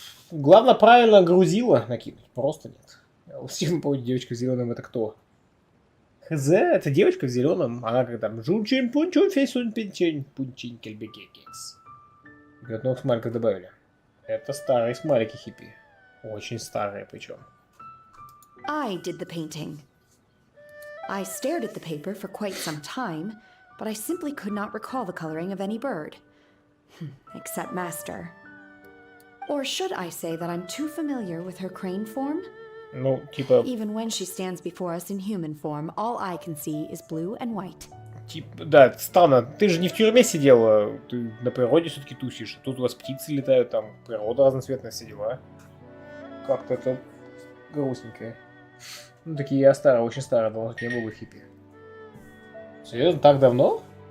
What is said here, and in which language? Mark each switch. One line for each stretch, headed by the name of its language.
Russian: Главное правильно грузило накинуть. Просто нет. Стивен, помню, девочка в зеленом это кто? Хз, это девочка в зеленом. Она как там Жунчин Пунчун Фейсун Пинчин Пунчин Кельбекекекс. Говорят, новых смайликов добавили. Это старые смайлики хиппи. Очень старые причем.
English: I did the painting. I stared at the paper for quite some time, but I simply could not recall the coloring of any bird. Except Master. Or should I say that I'm too familiar with her crane form?
Russian: Ну, типа...
English: Even when she stands before us in human form, all I can see is blue and white.
Russian: Типа, да, странно. Ты же не в тюрьме сидела, ты на природе все-таки тусишь. Тут у вас птицы летают, там природа разноцветная, все дела. Как-то это грустненькое. Ну, такие я старые, очень старые, давно не было хиппи. Серьезно, так давно?